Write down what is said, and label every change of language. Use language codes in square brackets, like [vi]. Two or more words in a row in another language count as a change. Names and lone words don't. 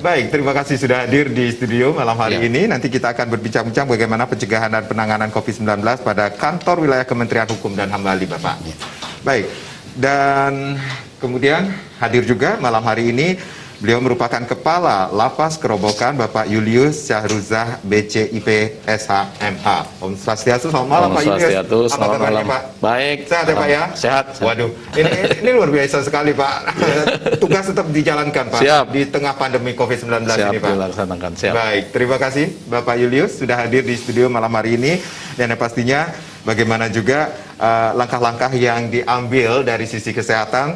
[id] Baik, terima kasih sudah hadir di studio malam hari Ya. ini. Nanti kita akan berbincang-bincang bagaimana pencegahan dan penanganan COVID-19 pada kantor wilayah Kementerian Hukum dan HAM Bali, Bapak. Ya. Baik, dan kemudian hadir juga malam hari ini beliau merupakan Kepala Lapas Kerobokan Bapak Julius Syahruzah BCIP SHMH. Om Swastiastu, selamat malam Pak Julius. Swastiastu, Apa selamat kabarnya malam. Pak? Baik. Sehat ya Pak ya? Sehat. Waduh, ini luar biasa sekali Pak. Tugas tetap dijalankan Pak. Siap. Di tengah pandemi COVID-19 Siap ini Pak. dilaksanakan, siap. Baik, terima kasih Bapak Julius sudah hadir di studio malam hari ini. Dan yang pastinya bagaimana juga langkah-langkah yang diambil dari sisi kesehatan.